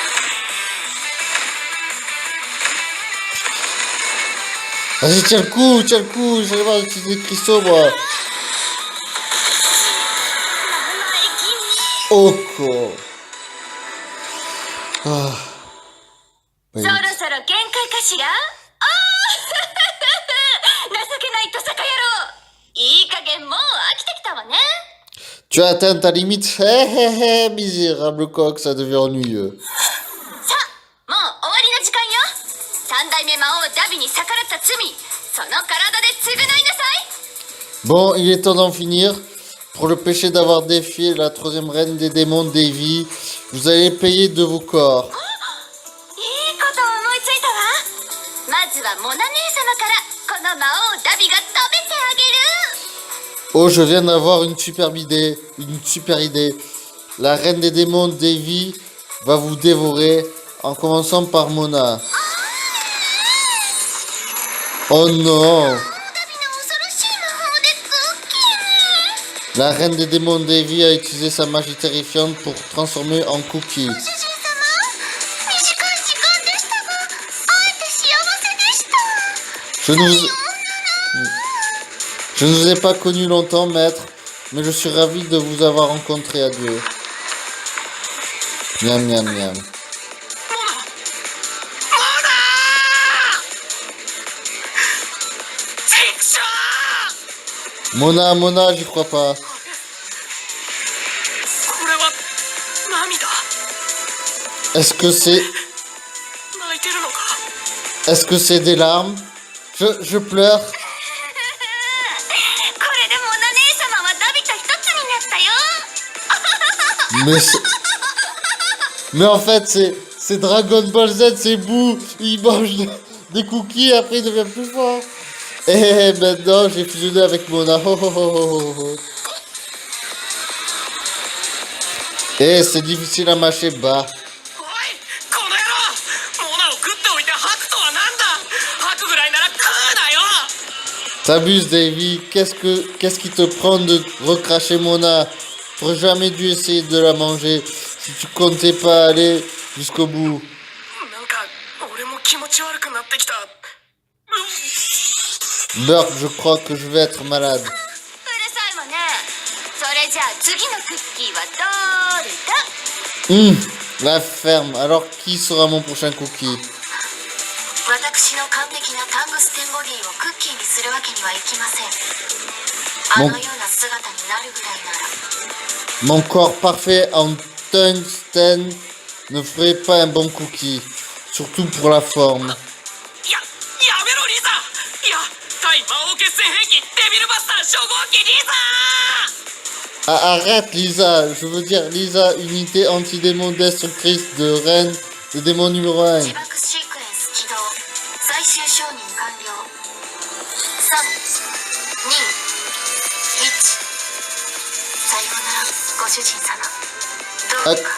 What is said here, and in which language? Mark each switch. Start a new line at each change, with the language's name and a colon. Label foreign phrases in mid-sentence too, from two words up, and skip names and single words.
French: Vas-y, tiens le coup, j'allais voir utiliser les cristaux, moi. Oh quoi. Ah.
Japanese: そろそろ限界かしら。ああ情けないトサカ野郎。いい加減もう飽きてきたわね。
French: Tu as atteint ta limite. Hé hé hé, misérable coq, ça devient ennuyeux.
Japanese: さあもう終わりの時間よ。三代目魔王ダビに逆らった罪、その体で償いなさい。
French: Bon, il est temps d'en finir. Pour le péché d'avoir défié la troisième reine des démons, Devi, vous allez payer de vos corps.
Japanese: いいことを思いついたわ。まずはモナ姉様からこの魔王ダビが食べてあげる。
French: Oh, je viens d'avoir une superbe idée. Une super idée. La reine des démons, Devi, va vous dévorer en commençant par Mona. Oh non!
Japanese: ダビの恐ろしい魔法でクッキーに。
French: La reine des démons, Devi, a utilisé sa magie terrifiante pour transformer en Cookie.
Japanese: 主人様、短い時間でしたが、会えて幸せでした。
French: Je ne vous ai pas connu longtemps, maître, mais je suis ravi de vous avoir rencontré. Adieu. Miam, miam, miam.
Japanese: モナ
French: Mona, j'y crois pas.
Japanese: これは涙
French: Est-ce que c'est...
Japanese: 泣いてるのか
French: Est-ce que c'est des larmes? Je pleure.
Japanese: これでモナ姉様はダビと一つになったよ。
French: Mais mais en fait, c'est Dragon Ball Z, c'est Boo. Il mange des cookies et après il devient plus fort. Et maintenant, j'ai fusionné avec Mona. Oh, oh, oh, oh, oh. Et c'est difficile à mâcher bas.
Japanese: おいこの野郎モナを食っておいて吐くとはなんだ吐くぐらいなら食うなよ
French: T'abuses, Davy. Qu'est-ce qui te prend de recracher Mona? T'aurais jamais dû essayer de la manger si tu comptais pas aller jusqu'au bout.
Japanese: なんか俺も気持ち悪くなってきた
French: Burk, je crois que je vais être malade.
Japanese: うるさいわね。それじゃあ次のクッキーはどれだ？
French: La ferme. Alors, qui sera mon prochain cookie?
Japanese: 私の完璧なタングステンボディをクッキーにするわけにはいきません。あのような姿になるぐらいなら。
French: Mon corps parfait en tungstène ne ferait pas un bon cookie. Surtout pour la forme.
Japanese: やめろリザいや対魔王決戦兵器デビルバスター初号機リザ
French: Ah, arrête, Lisa. Je veux dire, Lisa, unité anti-démon destructrice de reine de démon numéro 1.
Japanese: 自爆シークエンス起動最終承認完了321さようならご主人様どうか